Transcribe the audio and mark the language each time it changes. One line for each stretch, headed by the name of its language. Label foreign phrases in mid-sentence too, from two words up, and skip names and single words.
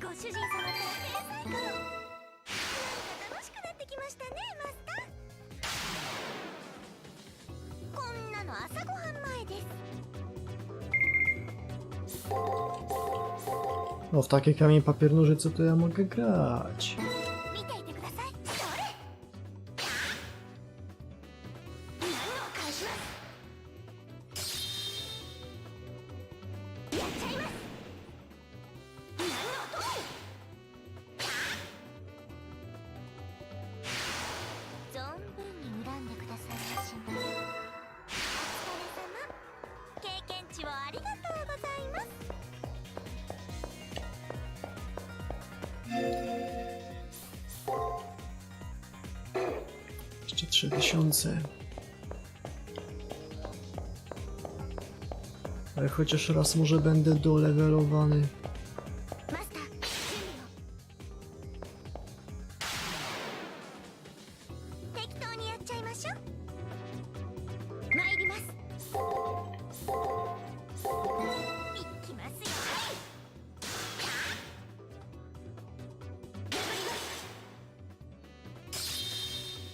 Japanese: 主人様から天才かも。なんか楽しくなってきましたね、マスター。こんなの朝ごはん前です。
Polish: No w takie kamień papier nożyce to ja mogę grać.
Japanese: 見ていてください。それ。何を返します。やっちゃいます。何の音。存分に恨んでくださいましな。お疲れ様。経験値をありがとうございます。
Polish: Jeszcze 3000. Ale chociaż raz może będę dolewelowany.
Japanese: マスター、準備を。適当にやっちゃいましょう。参ります。いきますよ。眠ります。